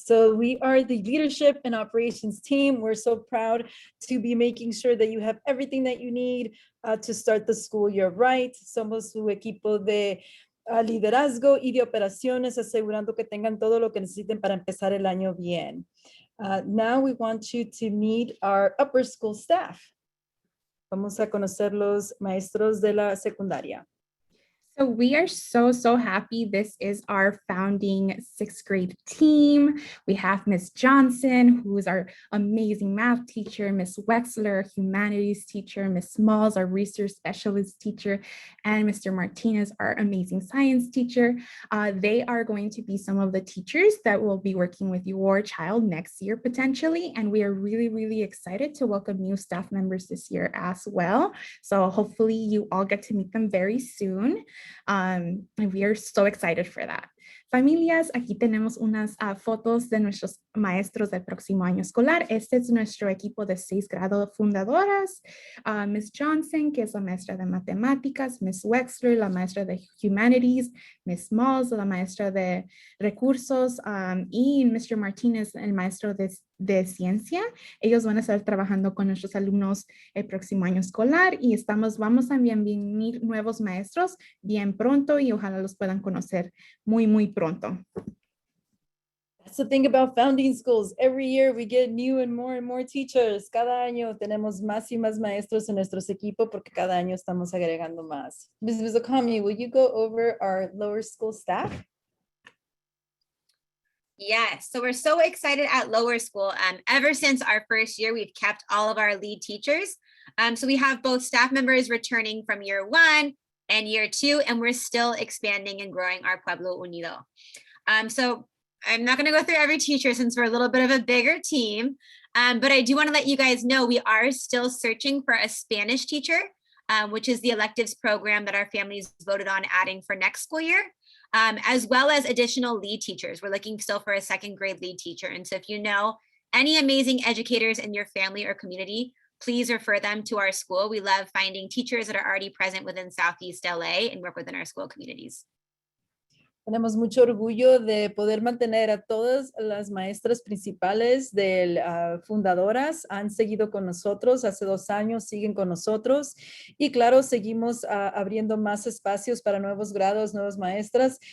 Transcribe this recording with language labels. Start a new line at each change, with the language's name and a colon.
English: So we are the leadership and operations team. We're so proud to be making sure that you have everything that you need to start the school year right.
Spanish: Somos su equipo de liderazgo y de operaciones, asegurando que tengan todo lo que necesiten para empezar el año bien.
English: Now we want you to meet our upper school staff.
Spanish: Vamos a conocer los maestros de la secundaria.
English: So we are so happy. This is our founding 6th grade team. We have Miss Johnson, who is our amazing math teacher, Miss Wexler, humanities teacher, Miss Smalls, our research specialist teacher, and Mr. Martinez, our amazing science teacher. They are going to be some of the teachers that will be working with your child next year potentially. And we are really excited to welcome new staff members this year as well. So hopefully you all get to meet them very soon. And we are so excited for that.
Spanish: Familias, aquí tenemos unas fotos de nuestros maestros del próximo año escolar. Este es nuestro equipo de 6 grado fundadoras. Miss Johnson, que es la maestra de matemáticas, Miss Wexler, la maestra de humanities, Miss Malls, la maestra de recursos, y Mr. Martinez, el maestro de ciencia. Ellos van a estar trabajando con nuestros alumnos el próximo año escolar y vamos a venir nuevos maestros bien pronto y ojalá los puedan conocer muy pronto.
English: That's the thing about founding schools. Every year we get new and more teachers.
Spanish: Cada año tenemos más y más maestros en nuestros equipos porque cada año estamos agregando más.
English: Ms. Okami, will you go over our lower school staff? Yes, so we're so excited at lower school. Ever since our first year, we've kept all of our lead teachers. So we have both staff members returning from year 1 and year 2, and we're still expanding and growing our Pueblo Unido. So I'm not gonna go through every teacher since we're a little bit of a bigger team, but I do wanna let you guys know we are still searching for a Spanish teacher, which is the electives program that our families voted on adding for next school year. As well as additional lead teachers. We're looking still for a 2nd grade lead teacher. And so if you know any amazing educators in your family or community, please refer them to our school. We love finding teachers that are already present within Southeast LA and work within our school communities.
Spanish: Tenemos mucho orgullo de poder mantener a todas las maestras principales de fundadoras. Han seguido con nosotros hace 2 años, siguen con nosotros. Y claro, seguimos abriendo más espacios para nuevos grados, nuevas maestras.